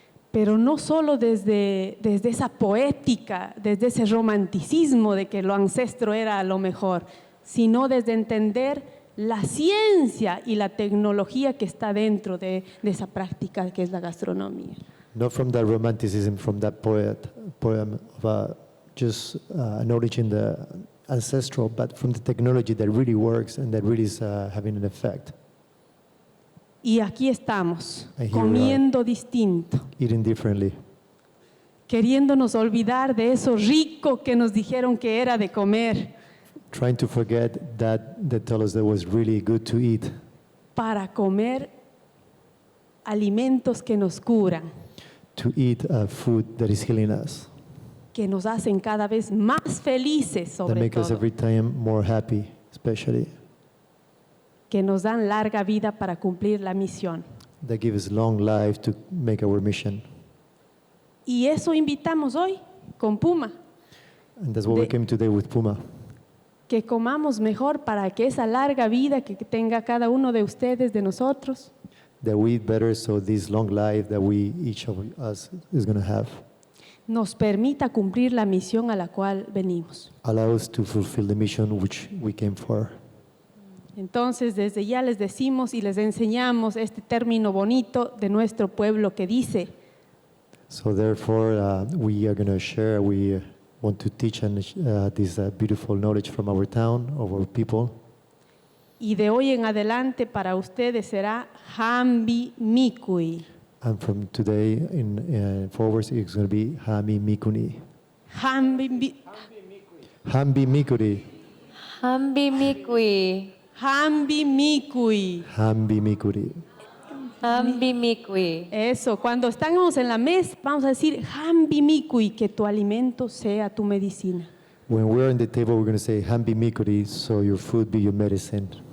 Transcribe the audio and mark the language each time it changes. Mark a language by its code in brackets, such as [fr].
[es] Pero no solo desde esa poética, desde ese romanticismo de que lo ancestro era lo mejor, sino desde entender la ciencia y la tecnología que está dentro de esa práctica que es la gastronomía. [en] Not from that romanticism, from that poem of just acknowledging the ancestral, but from the technology that really works and that really is having an effect. [es] Y aquí estamos, [en] And here we [es] comiendo distinto, [en] Eating differently, [es] queriéndonos olvidar de eso rico que nos dijeron que era de comer, [en] trying to forget that they tell us that was really good to eat, [es] para comer alimentos que nos curan, [en] to eat food that is healing us, [es] que nos hacen cada vez más felices [en] that [es] sobre [en] make us [es] todo, [en] every time more happy, especially, [es] que nos dan larga vida para cumplir la misión. [en] that give us long life to make our mission. [es] Y eso invitamos hoy con Puma, [en] And that's what we came today with Puma, [es] que comamos mejor para que esa larga vida que tenga cada uno de ustedes, de nosotros, [en] that we eat better so this long life that we, each of us is going to have, [es] nos permita cumplir la misión a la cual venimos. [en] allow us to fulfill the mission which we came for. [es] Entonces, desde ya les decimos y les enseñamos este término bonito de nuestro pueblo que dice, [en] So therefore, we are going to share, we want to teach and this beautiful knowledge from our town, of our people. [es] y de hoy en adelante para ustedes será Hambi Mikui. [en] And from today in forward, it's going to be Hami Mikuni. [qu] Hambi Hambi Mikuri. Hambi Mikui. Hambi Mikui. Hambi Mikuri. Hambi Mikui. [es] Eso, cuando estamos en la mesa, vamos a decir Hambi Mikui, que tu alimento sea tu medicina. [en] when we're on the table, we're going to say, Hambi Mikuri, so your food be your medicine.